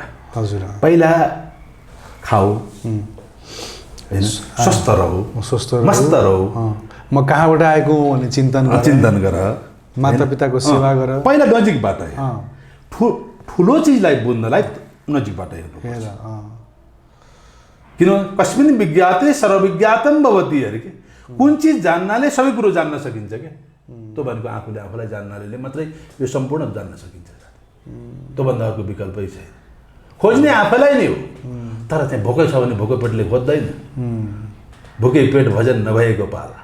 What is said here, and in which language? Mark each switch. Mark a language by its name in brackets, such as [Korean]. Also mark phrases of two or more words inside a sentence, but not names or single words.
[Nepali] हजुर, पहिला खाऊ होइन, [Hindi] स्वस्थ रहो, मस्त रहो। [Nepali] म कहाँबाट आएको हुँ भने चिन्तन गर, माता पिताको सेवा गर। पहिला नजिकबाट ठुलो चिजलाई बुझ्नलाई नजिकबाट हेर्नु। [Sanskrit] किन कस्मिन् विज्ञाते सर्वविज्ञातम भवति [Nepali] अरे के। कुन चिज जान्नाले सबै कुरो जान्न सकिन्छ क्या। त्यो भनेको आफूले आफूलाई जान्नाले मात्रै यो सम्पूर्ण जान्न सकिन्छ। त्योभन्दा अर्को विकल्पै छैन। खोज्ने आफैलाई नै हो, तर चाहिँ भोकै छ भने भोकै पेटले खोज्दैन। भोकै पेट भजन नभएको पाला।